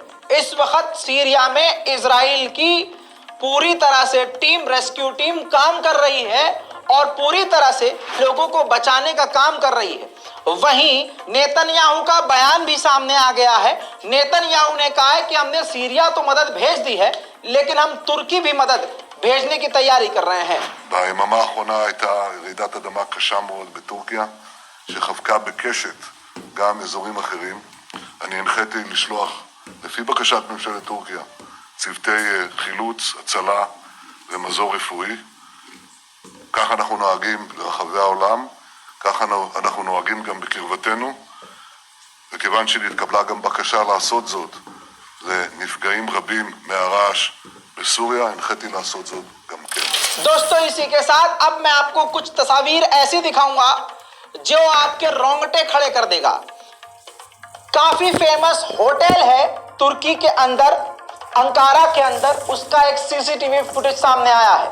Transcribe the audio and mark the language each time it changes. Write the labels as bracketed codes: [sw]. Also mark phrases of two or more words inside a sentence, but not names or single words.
[hi] इस वक्त सीरिया में इजराइल की पूरी तरह से टीम, [en] rescue team [hi] काम कर रही है और पूरी तरह से लोगों को बचाने का काम कर रही है। वहीं नेतन्याहू का बयान भी सामने आ गया है। नेतन्याहू ने कहा है कि हमने सीरिया तो मदद भेज दी है, लेकिन हम तुर्की भी मदद भेजने की तैयारी कर रहे हैं। [he] ביממה האחרונה הייתה רעידת אדמה קשה מאוד בטורקיה, שחבקה בקשת גם אזורים אחרים. אני הנחיתי לשלוח, לפי בקשת ממשלת טורקיה, צוותי חילוץ, הצלה ומזור רפואי. ככה אנחנו נוהגים ברחבי העולם, ככה אנחנו נוהגים גם בקרבתנו, וכיוון שנתקבלה גם בקשה לעשות זאת לנפגעים רבים מהרעש בסוריה, הנחיתי לעשות זאת גם כן. [hi] दोस्तों इसी के साथ अब मैं आपको कुछ तस्वीर ऐसी दिखाऊंगा जो आपके रोंगटे खड़े कर देगा। काफी [en] famous hotel [hi] है तुर्की के अंदर, अंकारा के अंदर, उसका एक [en] CCTV footage [hi] सामने आया है।